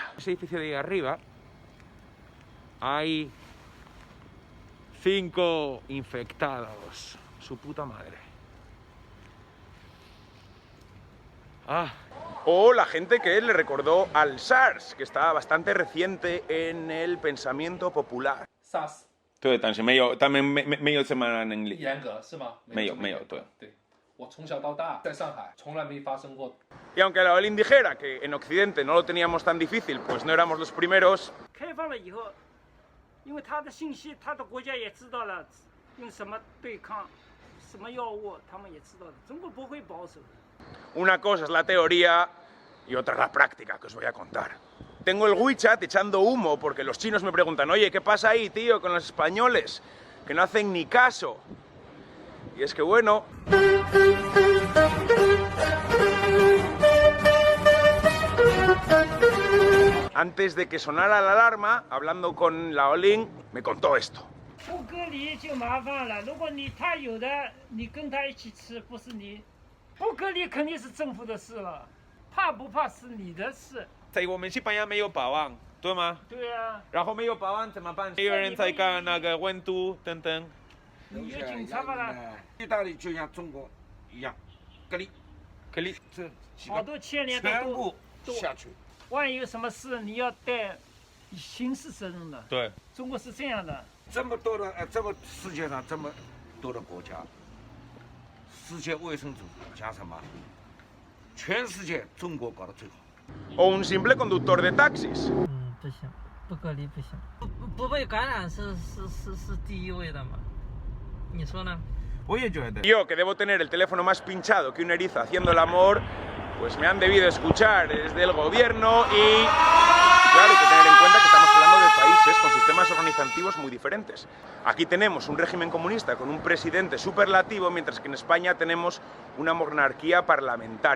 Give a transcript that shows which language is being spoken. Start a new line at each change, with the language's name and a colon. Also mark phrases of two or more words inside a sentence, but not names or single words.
Spanish: Ese edificio de ahí arriba hay 5 infectados. Su puta madre. O la gente que le recordó al SARS, que estaba bastante reciente en el pensamiento popular. SARS.
Chinese: 对，但是没有，他们没有这么能力。严格是吗？没有，对。对，我从小到大在上海从来没发生过。
Spanish: Y aunque la Olin dijera que en Occidente no lo teníamos tan difícil, pues no éramos los primeros.
Chinese: 开放了以后，因为他的信息，他的国家也知道了，用什么对抗，什么药物，他们也知道的。中国不会保守的。
Spanish: Una cosa es la teoría y otra es la práctica, que os voy a contar. Tengo el WeChat echando humo porque los chinos me preguntan: oye, ¿qué pasa ahí, tío, con los españoles? Que no hacen ni caso. Y es que bueno... Antes de que sonara la alarma, hablando con la Olin, me contó esto.
Chinese: 不隔离就麻烦了，如果他有的，你跟他一起吃，不是你不隔离肯定是政府的事了，怕不怕是你的事。在我们西班牙没有保安， 对吗？对啊，然后没有保安怎么办？有人在看那个温度等等。你有警察吧啦？意大利就像中国一样，隔离，可以。这几个好多牵连的全部都下去。万一有什么事，你要担刑事责任的。对，中国是这样的。这么多的这么世界上这么多的国家，世界卫生组织讲什么？全世界中国搞得最好。
Spanish: O un simple conductor de taxis.
Chinese: 不行，不隔离不行，不被感染是第一位的嘛？你说呢？我也觉得。
Spanish: Yo, que debo tener el teléfono más pinchado que un erizo haciendo el amor, pues me han debido escuchar desde el gobierno y claro, hay que tener en cuenta que estamos hablando de países con sistemas organizativos muy diferentes. Aquí tenemos un régimen comunista con un presidente superlativo, mientras que en España tenemos una monarquía parlamentaria.